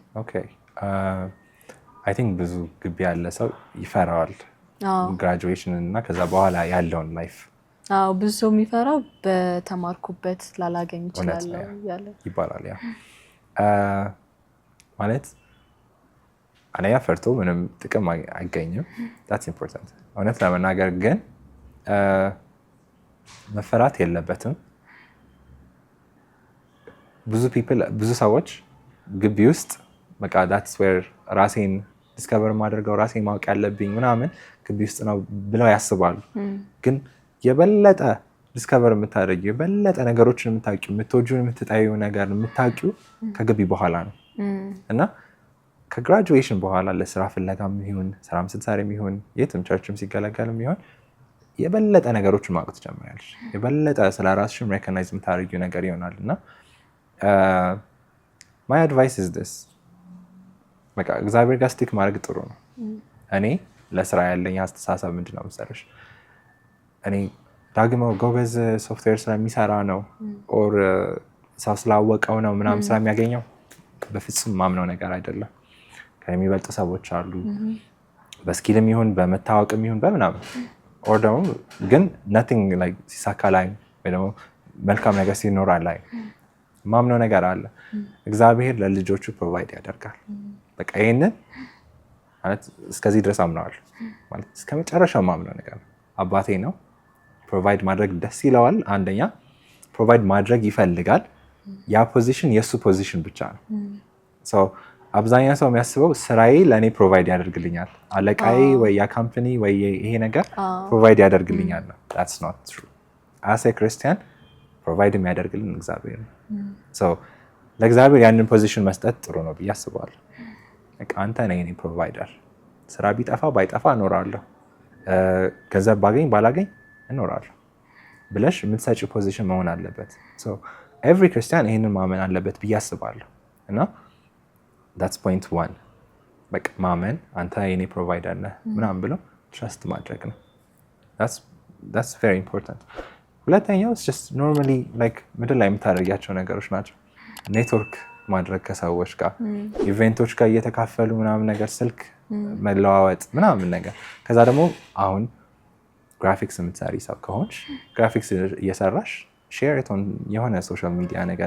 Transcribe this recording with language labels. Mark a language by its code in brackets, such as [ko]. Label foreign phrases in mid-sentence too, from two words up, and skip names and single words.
[en] okay I think [am] ብዙ ግቢ ያለ ሰው ይፈራዋል ግራጁዌሽን እና ከዛ በኋላ ያለውን ላይፍ። ብዙ ሰው የሚፈራው በተማርኩበት ላላገኝ ይችላል ይባላል። ያ ማለት አንያ ፈርቶ ምንም ጥቅም አይገኝም። [en] that's important [am] እውነት ለመናገር ግን መፈራት የለበትም። ብዙ ሰዎች ግቢ ውስጥ በቃ [en] that's where [am] ራሴን ዲስከቨር ማድረገው ራሴን ማወቅ ያለብኝ ምናምን ግቢ ውስጥ ነው ብለው ያስባሉ። ግን የበለጠ ዲስከቨር የምታደርጊው የበለጠ ነገሮችን የምታውቂው የምትወጂውን የምትጠይው ነገር የምታውቂው ከግቢ በኋላ ነው እና ከግራጁዌሽን በኋላ ለስራ ፍለጋም ይሁን ስራም ስትሰሪም ይሁን የትም ቸርችም ሲገለገልም ይሁን የበለጠ ነገሮችን ማወቅ ትጀምሪያለሽ። የበለጠ ስለ ራስሽም ሬኮግናይዝ የምታደርጊው ነገር ይሆናል እና [en] my advice is this [am] በቃ እግዚአብሔር ጋር ስቲክ ማድረግ ጥሩ ነው። እኔ ለስራ ያለኝ አስተሳሰብ ምንድነው መሰለሽ እኔ ዳግመው ጎበዝ ሶፍትዌር ስለሚሰራ ነው ኦር ሰው ስላወቀው ነው ምናምን ስለሚያገኘው በፍጹም ማምነው ነገር አይደለም። የሚበልጡ ሰዎች አሉ፣ በስኪልም ይሁን በመታወቅም ይሁን በምናምን ኦር ደግሞ ግን [en] nothing like [am] ሲሳካ ላይ ወይ ደግሞ መልካም ነገር ሲኖር ላይ ማምነው ነገር አለ። እግዚአብሔር ለልጆቹ ፕሮቫይድ ያደርጋል። በቃ ይሄንን ማለት እስከዚህ ድረስ አምነዋለሁ ማለት እስከ መጨረሻው ማምነው ነገር ነው። አባቴ ነው፣ ፕሮቫይድ ማድረግ ደስ ይለዋል። አንደኛ ፕሮቫይድ ማድረግ ይፈልጋል። ያ ፖዚሽን የእሱ ፖዚሽን ብቻ ነው። አብዛኛው ሰው የሚያስበው ስራዬ ለእኔ ፕሮቫይድ ያደርግልኛል፣ አለቃዬ ወይ ያ ካምፓኒ ወይ ይሄ ነገር ፕሮቫይድ ያደርግልኛል ነው። [en] that's not true. as a Christian [am] ፕሮቫይድ የሚያደርግልን እግዚአብሔር ነው። ለእግዚአብሔር ያንን ፖዚሽን መስጠት ጥሩ ነው ብዬ አስባለሁ። በቃ አንተ ነህ የኔ ፕሮቫይደር፣ ስራ ቢጠፋ ባይጠፋ እኖራለሁ፣ ገንዘብ ባገኝ ባላገኝ እኖራለሁ ብለሽ የምትሰጪ ፖዚሽን መሆን አለበት። [en] every Christian [am] ይህንን ማመን አለበት ብዬ አስባለሁ። እና [en] that's point one [am] በቃ ማመን አንተ የኔ ፕሮቫይደር ነህ ምናምን ብሎ ትረስት ማድረግ ነው። [en] that's very important። [am] ሁለተኛው [en] just normally like [am] ምድር ላይ የምታደርጊያቸው ነገሮች ናቸው። ኔትወርክ ማድረግ ከሰዎች ጋር ኢቨንቶች ጋር እየተካፈሉ ምናምን ነገር ስልክ መለዋወጥ ምናምን ነገር። ከዛ ደግሞ አሁን ግራፊክስ የምትሰሪ ሰው ከሆንሽ ግራፊክስ እየሰራሽ ሼር የሆነ [en] social media [am] ነገር